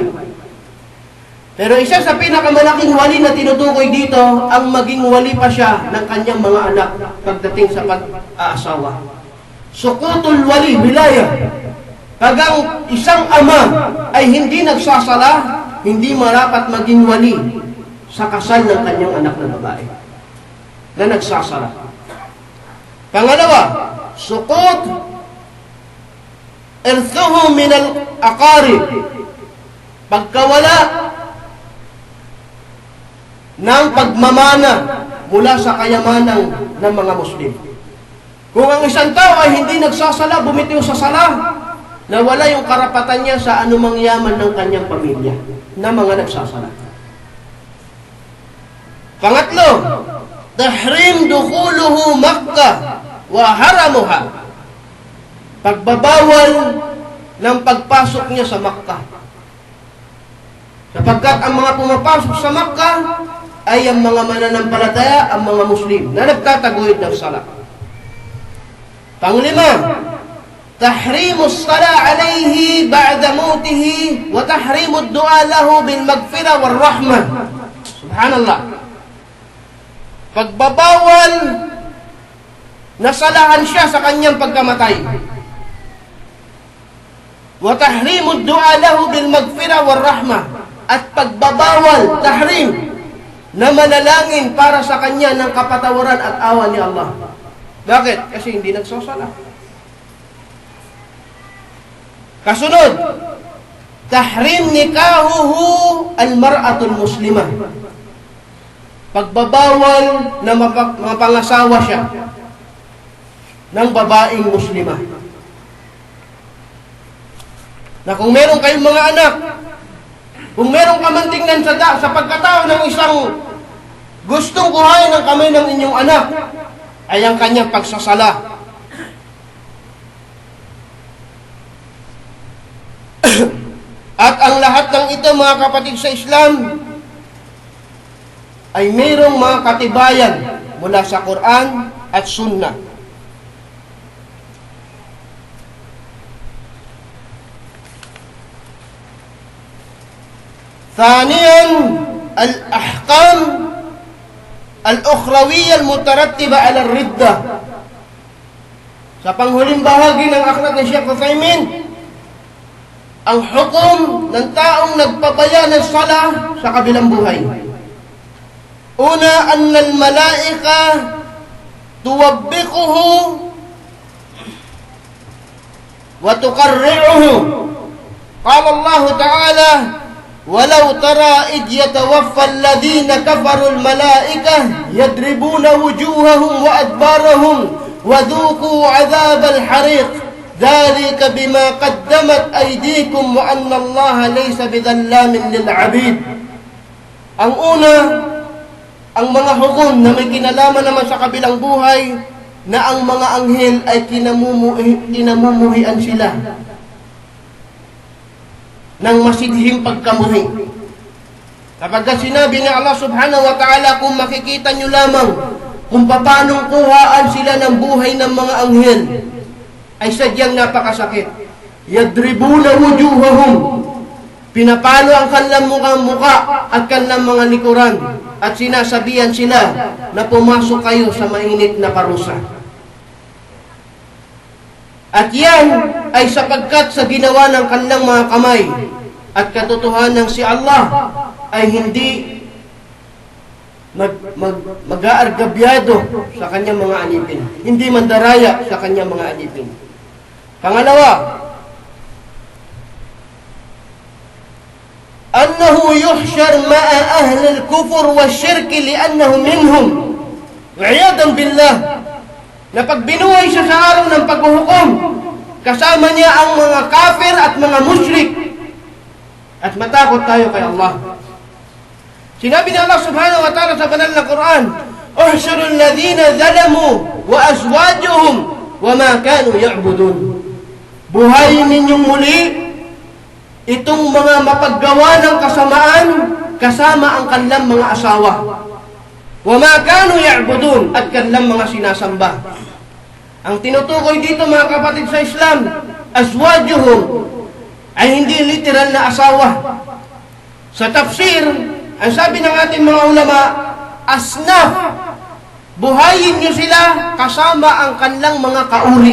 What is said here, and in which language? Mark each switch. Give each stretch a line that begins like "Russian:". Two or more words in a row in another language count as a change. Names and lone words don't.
Filipino: Pero isa sa pinakamalaking wali na tinutukoy dito, ang maging wali pa siya ng kanyang mga anak pagdating sa pag-aasawa.
Arabic: سقوط الولي، ولاية.
Filipino: Pag ang isang ama ay hindi nagsasala, hindi marapat maging wali sa kasal ng kanyang anak na babae na nagsasala. Pangalawa,
Arabic: سقوط إرثه من الأقارب,
Filipino: pagkawala ng pagmamana mula sa kayamanan ng mga Muslim. Kung ang isang tao ay hindi nagsasala, bumitiw sa sala, nawala yung karapatan niya sa anumang yaman ng kanyang pamilya na mga nagsasala. Pangatlo,
Arabic: تحريم دخوله مكة وحرمها,
Filipino: pagbabawal ng pagpasok niya sa Makkah. Sapagkat ang mga pumapasok sa Makkah ay ang mga mananampalataya, ang mga Muslim na nagtataguyod ng sala. Panglima,
Arabic: تحريم الصلاة عليه بعد موته وتحريم الدعاء له بالمغفرة والرحمة.
Filipino: Subhanallah. Pagbabawal na salahan siya sa kanyang pagkamatay.
Arabic: وتحريم الدعاء له بالمغفرة والرحمة,
Filipino: at pagbabawal, tahrim, na manalangin para sa kanya ng kapatawaran at awa ni Allah. Bakit? Kasi hindi nagsasala. Kasunod,
Arabic: تحريم نكاحه المرأة المسلمة,
Filipino: pagbabawal na mapangasawa siya ng babaeng muslimah. Na kung meron kayong mga anak, kung meron ka man tingnan sa pagkatao ng isang gustong kuhain ng kamay ng inyong anak, ay ang kanyang pagsasala. At ang lahat ng ito, mga kapatid sa Islam, ay mayroong mga katibayan mula sa Quran at Sunnah.
Arabic: ثانيا الأحكام الأخروية المترتبة على الردة.
Filipino: Sa panghuling bahagi ng aklat ni Sheikh Uthaymin, ang hukom ng taong nagpabaya ng sala sa kabilang buhay. Una,
Arabic: أن الملائكة توبخه وتقرعه. قال الله تعالى, ولو ترى إذ يتوفى الذين كفروا الملائكة يضربون وجوههم وأدبارهم وذوقوا عذاب الحريق ذلك بما قدمت أيديكم وأن الله ليس بظلام للعبيد.
Filipino: Ang una, ang mga hukom na may kinalaman naman sa kabilang buhay, na ang mga anghel ay kinamumuhian sila ng masidhing pagkamuhi. Kapag sinabi ni Allah
Arabic: سبحانه وتعالى,
Filipino: kung makikita nyo lamang kung paanong kuhaan sila ng buhay ng mga anghel, ay sadyang napakasakit.
Arabic: يضربون وجوههم,
Filipino: pinapalo ang kanilang muka at kanilang mga likuran, at sinasabihan sila na pumasok kayo sa mainit na parusa. At yan ay sapagkat sa ginawa ng kanilang mga kamay, at katotohanan si Allah ay hindi mag-aargabyado sa kanyang mga alipin, hindi mandaraya sa kanyang mga alipin. Pangalawa,
Arabic: أنه يحشر مع أهل الكفر وشرك لأنه منهم. والعياذ بالله,
Filipino: na pag binuhay siya sa araw ng paghuhukom, kasama niya ang mga kafir at mga musyrik. At matakot tayo kay Allah. Sinabi ni Allah
Arabic: سبحانه وتعالى
Filipino: sa banal na Quran,
Arabic: "احشروا الذين ظلموا وأزواجهم وما كانوا يعبدون."
Filipino: Buhayin ninyong muli itong mga mapaggawa ng kasamaan kasama ang kanilang mga asawa.
Arabic: وما كانوا يعبدون,
Filipino: at kanilang mga sinasamba. Ang tinutukoy dito mga kapatid sa Islam, azwajuhum, ay hindi literal na asawa. Sa tafsir, ang sabi ng ating mga ulama, asnaf, buhayin niyo sila kasama ang kanilang mga kauri.